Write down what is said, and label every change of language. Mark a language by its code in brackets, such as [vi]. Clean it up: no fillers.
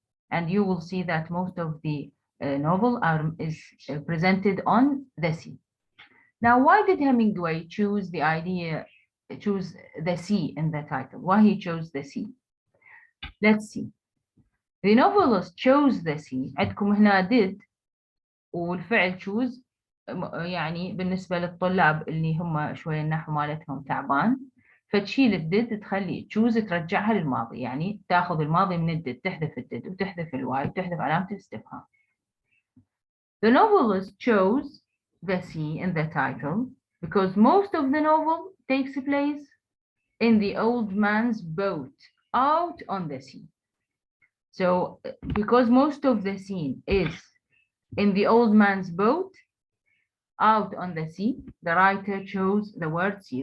[en] And you will see that most of the novel is presented on the sea. Now, why did Hemingway choose the sea in the title? Why he chose the sea? Let's see. The novelist chose the sea. [ar] عندكم هنا did والفعل choose، يعني بالنسبة للطلاب اللي هم شوية النحو مالتهم تعبان، فتشيل الدد تخلي تشوز ترجعها للماضي، يعني تاخذ الماضي من الدد، تحذف الدد وتحذف الواي وتحذف علامة الاستفهام. [en] The novelist chose the sea in the title because most of the novel takes place in the old man's boat out on the sea. So because most of the scene is in the old man's boat out on the sea, the writer chose the word sea.